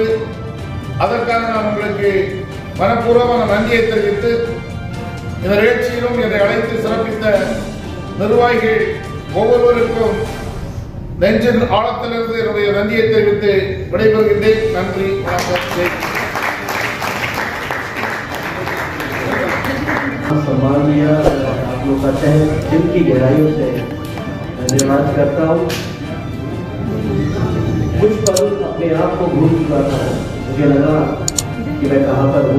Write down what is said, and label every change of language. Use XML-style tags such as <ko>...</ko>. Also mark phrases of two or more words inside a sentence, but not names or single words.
<ta>அதற்காக நான் உங்களுக்கு மனப்பூர்வமான நன்றியை தெரிவித்து இந்த நிகழ்ச்சியிலும் என்னை அழைத்து சிறப்பித்த நிர்வாகிகள் ஒவ்வொருவருக்கும் நெஞ்சின் ஆழத்திலிருந்து என்னுடைய நன்றியை தெரிவித்து விடைபெறுகின்றேன். நன்றி, வணக்கம்.</ta> <hi>सम्मान दिया, आप लोग का तहे दिल की गहराइयों से धन्यवाद करता हूँ। कुछ पल अपने आप को भूल चुका था, मुझे लगा कि मैं कहाँ पर हूँ।</hi>